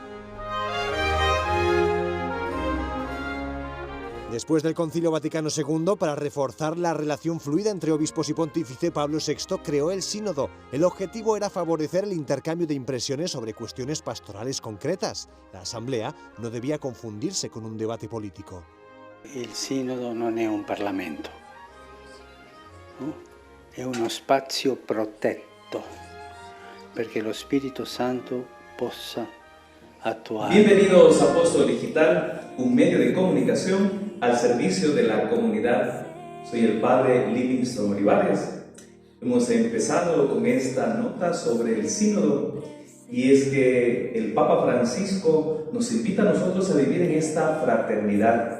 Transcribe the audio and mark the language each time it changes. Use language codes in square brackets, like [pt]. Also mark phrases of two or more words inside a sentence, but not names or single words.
[es] Después del Concilio Vaticano II, para reforzar la relación fluida entre obispos y pontífice, Pablo VI creó el sínodo. El objetivo era favorecer el intercambio de impresiones sobre cuestiones pastorales concretas. La asamblea no debía confundirse con un debate político. [it] Il Sinodo non è un Parlamento, no? È uno spazio protetto perché lo Spirito Santo possa actuar. [es] Bienvenidos a Apóstol Digital, un medio de comunicación al servicio de la comunidad. Soy el Padre Livingston Olivares. Hemos empezado con esta nota sobre el Sínodo y es que el Papa Francisco nos invita a nosotros a vivir en esta fraternidad.